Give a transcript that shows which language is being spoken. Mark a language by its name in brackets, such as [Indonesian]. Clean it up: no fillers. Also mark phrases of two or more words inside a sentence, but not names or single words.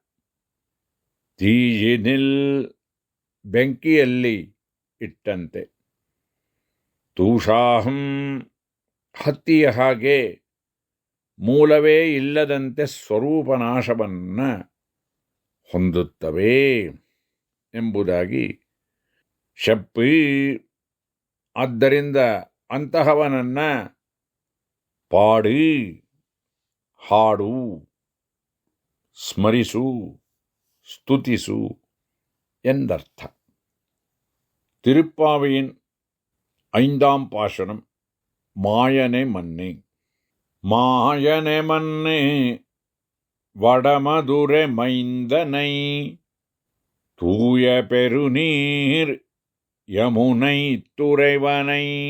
[Kannada] ತೀಜಿನಿಲ್ ಬೆಂಕಿಯಲ್ಲಿ ಇಟ್ಟಂತೆ, ತೂಷಾಹಂ ಹತ್ತಿಯ ಹಾಗೆ ಮೂಲವೇ ಇಲ್ಲದಂತೆ ಸ್ವರೂಪನಾಶವನ್ನು ಹೊಂದುತ್ತವೆ ಎಂಬುದಾಗಿ ಶಪ್ಪಿ. ಆದ್ದರಿಂದ ಅಂತಹವನನ್ನು ಪಾಡಿ, ಹಾಡು, ಸ್ಮರಿಸು, ಸ್ತುತಿಸು ಎಂದರ್ಥ. [Tamil] திருப்பாவையின் 5ஆம் பாசுரம். மாயனே மன்னே. மாயனே மன்னே வடமதுரை மைந்தனை, தூய பெருநீர் யமுனை துறைவனை,